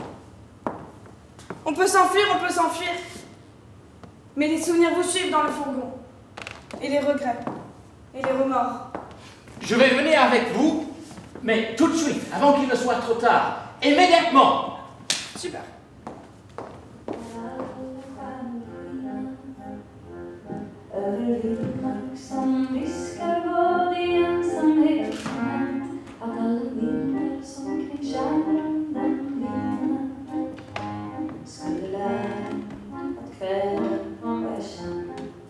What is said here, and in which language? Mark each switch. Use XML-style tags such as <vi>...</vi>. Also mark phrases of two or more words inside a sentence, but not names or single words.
<fr>On peut s'enfuir. Mais les souvenirs vous suivent dans le fourgon. Et les regrets. Et les remords. Je vais venir avec vous, mais tout de suite, avant qu'il ne soit trop tard. Immédiatement. Super.</fr> <sv>Över vildmark som viskar vad i ensamheten hänt, att alla vindar som kring kärran den vinen skulle lära att kvällen var känd.</sv>